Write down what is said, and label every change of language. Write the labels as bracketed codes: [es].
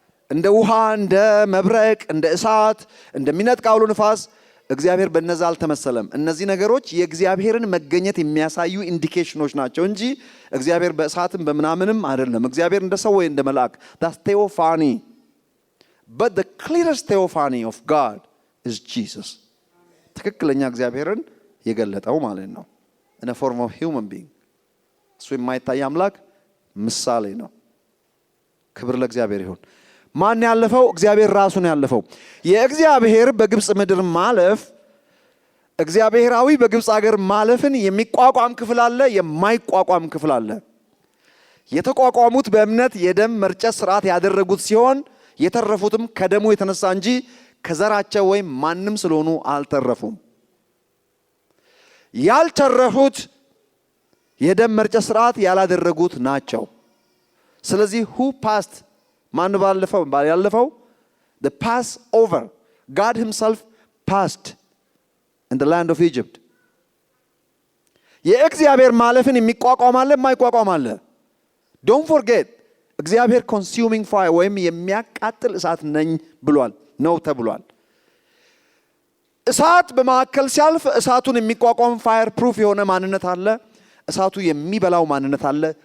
[am] እንደ ውሃ፣ እንደ መብረቅ፣ እንደ እሳት፣ እንደሚነጥቅ አውሎ ንፋስ እግዚአብሔር በእነዛ አልተመሰለም። እነዚህ ነገሮች የእግዚአብሔርን መገኘት የሚያሳዩ ኢንዲኬሽኖች ናቸው እንጂ እግዚአብሔር በእሳትም በምናምንም አይደለም። እግዚአብሔር እንደ ሰው ወይ እንደ መልአክ [en] that's theophany. But the clearest theophany of God is Jesus. [am] ትክክለኛ እግዚአብሔርን የገለጠው ማለት ነው [en] in a form of human being. [am] እሱ የማይታይ አምላክ ምሳሌ ነው። ክብር ለእግዚአብሔር ይሁን። ማን ያለፈው? እግዚአብሔር ራሱ ነው ያለፈው። የእግዚአብሔር በግብጽ ምድር ማለፍ፣ እግዚአብሔራዊ በግብጽ ሀገር ማለፍን የሚቋቋም ክፍል አለ፣ የማይቋቋም ክፍል አለ። የተቋቋሙት በእምነት የደም መርጨት ስርዓት ያደረጉት ሲሆን የተረፉትም ከደሙ የተነሳ እንጂ ከዘራቸው ወይም ማንም ስለሆኑ አልተረፉም። ያልተረፉት የደም መርጨት ስርዓት ያላደረጉት ናቸው። ስለዚህ [en] who passed [am] ማን ባለፈው ያለፈው? [en] the Passover. God himself passed in the land of Egypt. [am] የእግዚአብሔር ማለፍን የሚቋቋም አለ፣ የማይቋቋም አለ። [en] don't forget [am] እግዚአብሔር [en] consuming fire [am] ወይም የሚያቃጥል እሳት ነኝ ብሏል ነው ተብሏል። እሳት በመካከል ሲያልፍ እሳቱን የሚቋቋም ፋየር ፕሩፍ የሆነ ማንነት አለ። እሳቱ የሚበላው ማንነት አለ።